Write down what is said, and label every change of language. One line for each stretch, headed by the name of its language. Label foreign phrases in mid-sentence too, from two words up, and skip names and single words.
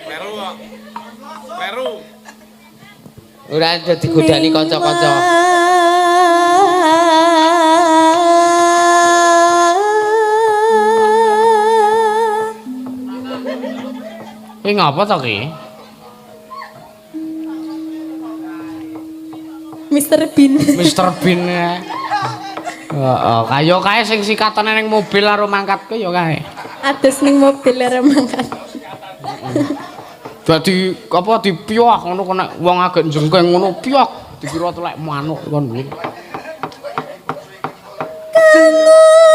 Javanese: Meru. Ora dadi godani kanca-kanca. Iki ngapa to ki? Mr. Bean. Mr. Bean. Heeh, kaya kae sing sikatane ning mobil karo mangkatku ya kae. Adus ning mobil arep mangkat. Dadi apa dipiyah ngono kok nek wong agek jengkeng ngono piyah dikira telek manuk kon kuwi. Kanggo